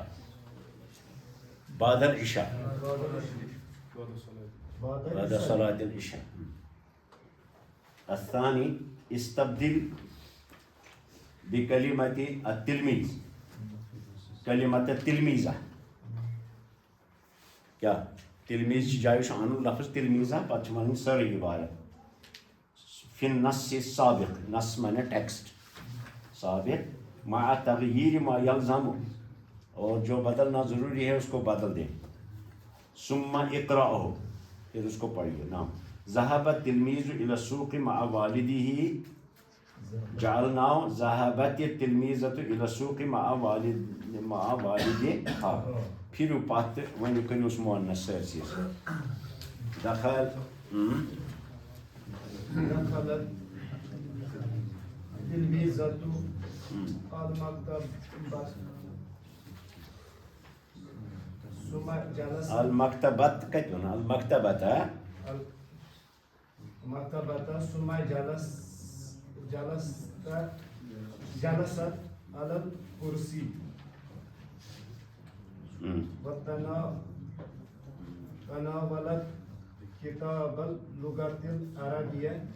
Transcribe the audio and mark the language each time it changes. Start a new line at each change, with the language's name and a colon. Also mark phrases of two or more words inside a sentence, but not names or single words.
Arabic: بعد العشاء. بعد صلاة العشاء. الثاني استبدل بكلمة التلميذ. كلمة التلميذة
Kashmiri: کیا تلمیذ جایہِ چھُ اَنُن لفظ تلمیٖزہ پتہٕ چھِ وَنٕنۍ سٲرٕے عبارت.
Arabic: فی النص السابق،
Urdu: نص مانے ٹیکسٹ،
Arabic: سابق مع تغییر ما یلزم،
Urdu: اور جو بدلنا ضروری ہے اس کو بدل دیں.
Arabic: ثم اقرأہ،
Urdu: پھر اس کو پڑھیے.
Arabic: نام ذهب التلمیذ الى السوق مع والده. جعلناه ذهبت التلمیذة الى السوق مع والدها.
Kashmiri: پھر پتہ وۄنۍ کٔرِو اس مؤنث سٲرسٕے.
Arabic: دخل دخلت التلميذة المكتب ثم جلس
Kashmiri: المكتبت کتہِ وَنان المكتبت
Arabic: المكتبة ثم جلست على الكرسي. تناولت كتاب اللغة العربية.